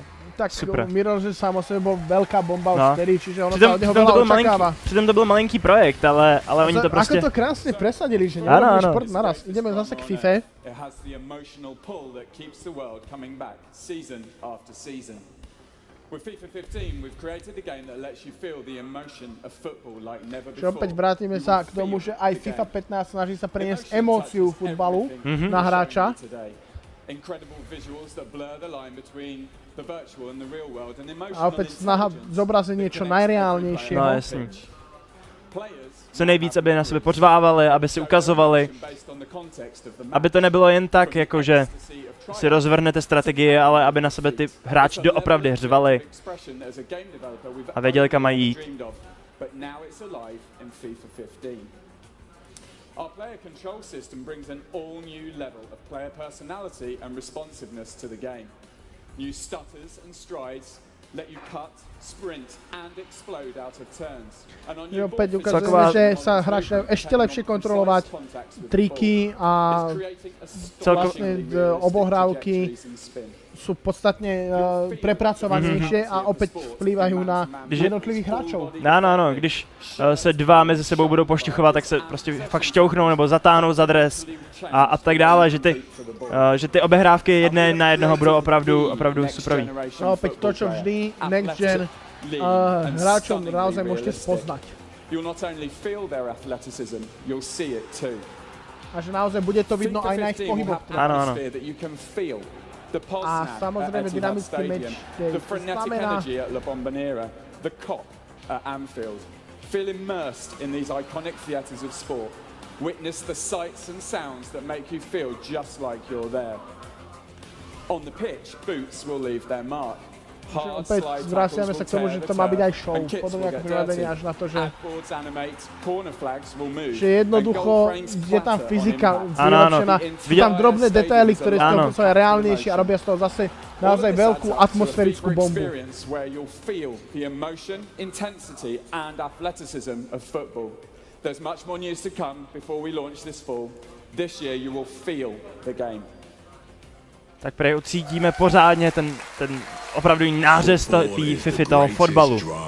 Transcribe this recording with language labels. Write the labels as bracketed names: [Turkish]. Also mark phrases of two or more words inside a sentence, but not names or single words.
[Slovak] tak super. Mirror's Edge sám o sebe bol veľká bomba už vtedy, čiže ono sa od neho veľa očakáva. [Czech] Přitom to byl malinký projekt, ale oni to prostě... [Slovak] Ako to krásne presadili, že nerobí šport naraz. Ideme zase k FIFA. [English] With FIFA 15, we've created a game that lets you feel the emotion of football like never before. [Slovak] Opäť vrátime sa k tomu, že aj FIFA 15 snaží sa preniesť emóciu futbalu na hráča. A opäť snaha zobraziť niečo najreálnejšieho. [Czech] No jasně. Co nejvíc, aby na sebe pořvávali, aby si ukazovali, aby to nebylo jen tak, jakože si rozvrhnete strategii, ale aby na sebe ty hráči doopravdy hřvali a věděli, kam mají jít. [English] Our player control system brings an all-new level of player personality and responsiveness to the game. New stutters and strides let you cut, sprint and explode out of turns. [Slovak] Opäť ukazujeme, že sa hráč ešte lepšie kontrolovať triky a vlastne obohrávky sú podstatne prepracovanejšie a opäť vplývajú na jednotlivých hráčov. [Czech] Ano, když se dva mezi sebou budou pošťuchovat, tak se prostě fakt šťouchnou nebo zatáhnou za dres a tak dále, že ty obehrávky jedné na jednoho budou opravdu superový. [Slovak] No opäť to, čo vždy [English] next gen [Slovak] hráčom naozaj môžete spoznať. A že naozaj bude to vidno aj na ich pohyboch. [Czech] Ano. A samozřejmě dynamický meč znamená... [English] The cop at Anfield. Feel immersed in these iconic theatres of sport. Witness the sights and sounds that make you feel just like you're there. On the pitch, boots will leave their mark. [Slovak] Opäť zvráciame sa k tomu, že to má byť aj show, podobne ako privedenie až na to, že jednoducho je tam fyzika vylepšená, sú tam drobné detaily, ktoré sú reálnejšie a robia z toho zase naozaj veľkú atmosférickú bombu. [English] There's much more news to come before we launch this fall. This year you will feel the game. [Czech] Tak prej ucítíme pořádně ten opravdu nářez té FIFA toho fotbalu.